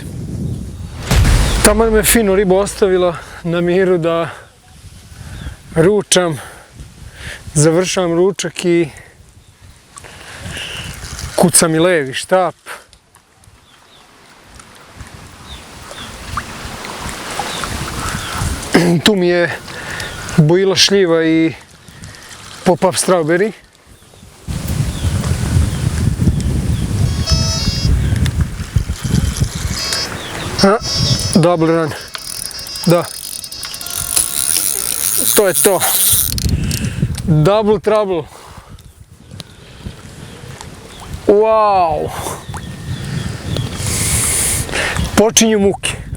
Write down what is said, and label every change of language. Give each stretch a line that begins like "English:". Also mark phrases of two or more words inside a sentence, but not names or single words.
Serbian: Taman me fino riba ostavila na miru da ručam. Završavam ručak i kuca mi levi štap. Tu mi je bojila šljiva i
English: pop-up strawberry. Double run.
Serbian: Da. To je to.
English: Double trouble. Wow.
Serbian: Počinju muke.